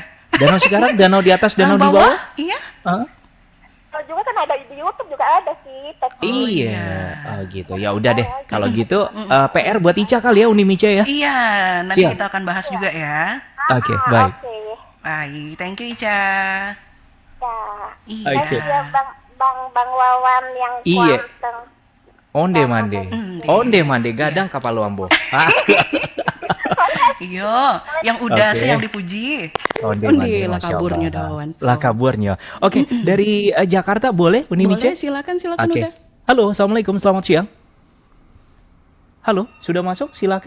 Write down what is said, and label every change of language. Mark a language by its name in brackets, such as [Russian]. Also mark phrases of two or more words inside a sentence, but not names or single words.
[Indonesian] Danau sekarang danau di atas, danau di bawah. Iya. Hah? Kalau juga kan ada di YouTube juga ada sih. Iya, oh, gitu. Ya udah deh. Kalau gitu PR buat Ica kali ya Unimice ya. Iya, nanti Siap. kita akan bahas juga ya. Oke, baik. Oke. Baik, [English] thank you Ica. [Indonesian] Ya. Iya. Oke. Ya Bang Wawan yang Iya. kuanteng. [Minangkabau] Onde mande. Onde. Onde mande gadang kapal Luambo. [Indonesian] Ah, Iya, yang udah Oke. yang dipuji. [Minangkabau] Onde Undi, mande. [Indonesian] lah Masya kaburnya Allah. Dawan. Lah kaburnya. Oke, dari Jakarta boleh Unimice? Boleh, silakan Oke. udah. Halo, assalamualaikum, selamat siang. Halo, sudah masuk? Silakan.